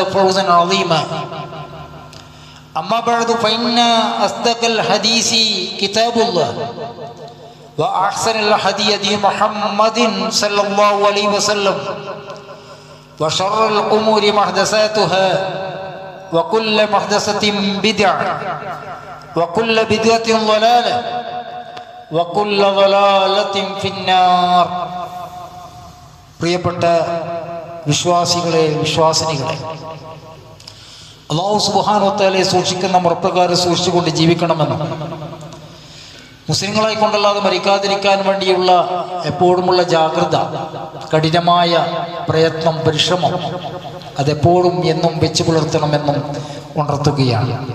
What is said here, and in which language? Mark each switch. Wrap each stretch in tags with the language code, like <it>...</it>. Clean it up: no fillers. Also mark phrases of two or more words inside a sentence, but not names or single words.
<ar>فوزا عظيما أما بعد فإن أصدق الحديث كتاب الله وأحسن الهدي محمد صلى الله عليه وسلم وشر الأمور محدثاتها وكل محدثة بدعة وكل بدعة ضلالة وكل ضلالة في النار.</ar> <ml>പ്രിയപ്പെട്ട വിശ്വാസികളെ, വിശ്വാസിനികളെ,</ml> <ar>الله سبحانه وتعالى</ar> <ml>സൂക്ഷിക്കുന്ന മുറപ്രകാരം സൂക്ഷിച്ചുകൊണ്ട് ജീവിക്കണമെന്നും മുസ്ലിങ്ങളായി കൊണ്ടല്ലാതെ മരിക്കാതിരിക്കാൻ വേണ്ടിയുള്ള എപ്പോഴുമുള്ള ജാഗ്രത, കഠിനമായ പ്രയത്നം, പരിശ്രമം അതെപ്പോഴും എന്നും വെച്ചു പുലർത്തണമെന്നും ഉണർത്തുകയാണ്.</ml>